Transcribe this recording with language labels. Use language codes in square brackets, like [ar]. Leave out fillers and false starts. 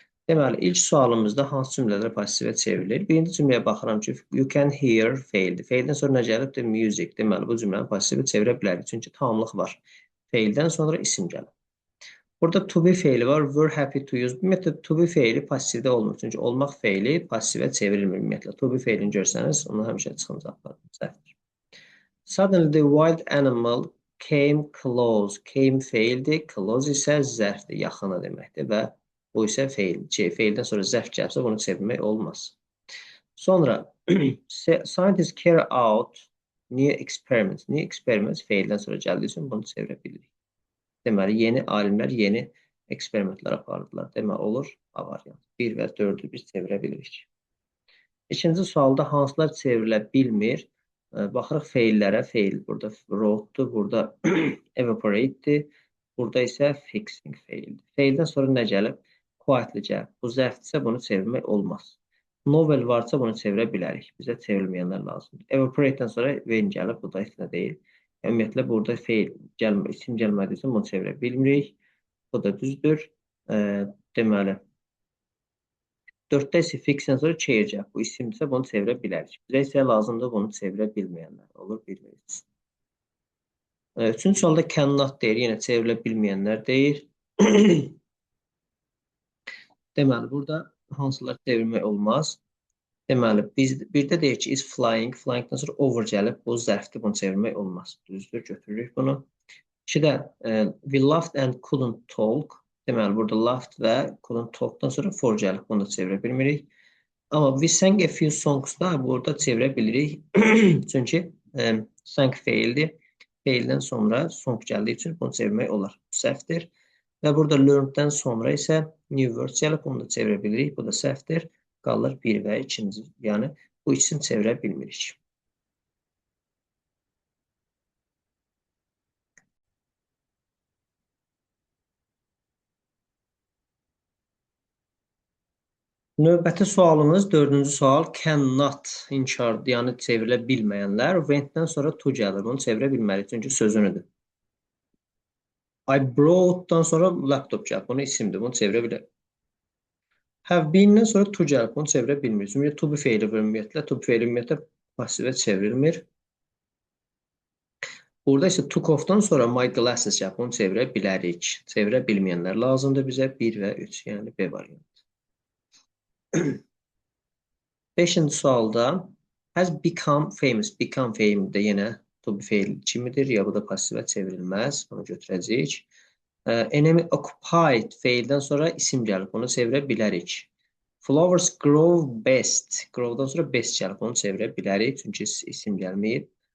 [az] Deməli, ilk sualımızda hansı cümlələr passivə çevrilir? Birinci cümləyə baxıram ki, [en] you can hear [az] feildir. Feildən sonra nə gəlibdir? Music. Deməli, bu cümləni passivə çevirə bilərik. Çünki tamamlıq var. Feildən sonra isim gəlib. Burada to be feili var. [en] Were happy to use. [az] Ümumiyyətlə, to be feili passivdə olmur. Çünki olmaq feili passivə çevrilmir ümumiyyətlə. To be feilini görsəniz, onu həmişə çıxınacaqlar. Səhvdir. [en] Suddenly the wild animal came close. [az] Came feildir. Close isə zərfdir, yaxını deməkdir və bu isə feil. Feildən sonra zərf gəlsə bunu çevirmək olmaz. Sonra [en] scientists carry out new experiments. [az] New experiments feildən sonra gəldiyi üçün bunu çevirə bilirik. Deməli, yeni alimlər yeni eksperimentlər apardılar. Deməli, olur A variantı. 1 və 4-ü biz çevirə bilirik. İkinci sualda hansılar çevrilə bilmir? Baxırıq feillərə. Feil burada wrote-dur, burada evaporate-dir. Burada isə fixing feildir. Feildən sonra nə gəlib? Quietly gəlib. Bu zərfdirsə bunu çevirmək olmaz. Novel varsa bunu çevirə bilərik. Bizə çevrilməyənlər lazımdır. Evaporate-dən sonra when gəlib. Bu da heç nə deyil. Ümumiyyətlə, burada isim gəlmədiyi üçün bunu çevirə bilmirik. Bu da düzdür. Deməli, 4-də isə fixdən sonra change gəlib. Bu isimdirsə bunu çevirə bilərik. Bizə isə lazımdır bunu çevirə bilməyənlər. Olur, bilmirik. Üçüncü sualda cannot deyir. Yenə çevrilə bilməyənlər deyir. Deməli, burada hansılar çevirmək olmaz? Deməli, birdə deyir ki, [en] is flying. [az] Flyingdən sonra over gəlib. Bu zərfdir, bunu çevirmək olmaz. Düzdür, götürürük bunu. 2-də [en] we laughed and couldn't talk. [az] Deməli, burada laughed və couldn't talkdan sonra for gəlib. Bunu da çevirə bilmirik. Amma [en] we sang a few songs [az] da burada çevirə bilirik. Çünki sang feildir. Feildən sonra song gəldiyi üçün bunu çevirmək olar. Səhvdir. Və burada learneddən sonra isə new word gəlib. Bunu da çevirə bilirik. Bu da səhvdir. Qalır 1 və 2-ci. Yəni, bu ikisini çevirə bilmirik. Növbəti sualımız, 4-cü sual, cannot, inkardır, yəni çevrilə bilməyənlər. Went-dən sonra to gəlir, bunu çevirə bilmərik, çünki sözünüdür. [en] I brought- [az] dan sonra laptop gəlir, bunu isimdir, bunu çevirə bilərik. Have been-dən sonra to gəlir, bunu çevirə bilmirik. Ümumiyyətlə, to be feili ümumiyyətlə, to be feili ümumiyyətlə passivə çevrilmir. Burada isə [en] took off- [az] dan sonra my glasses gəlir, bunu çevirə bilərik. Çevirə bilməyənlər lazımdır bizə 1 və 3, yəni B variantı. 5-ci sualda [en] has become famous. [az] Become famous də yenə to be feil kimidir, ya bu da passivə çevrilməz. Bunu götürəcəyik. [en] Enemy occupied [az] feildən sonra isim gəlir. Bunu çevirə bilərik. [en] Flowers grow best. [az] Grow'dan sonra best gəlir. Bunu çevirə bilərik. Çünki isim gəlməyib.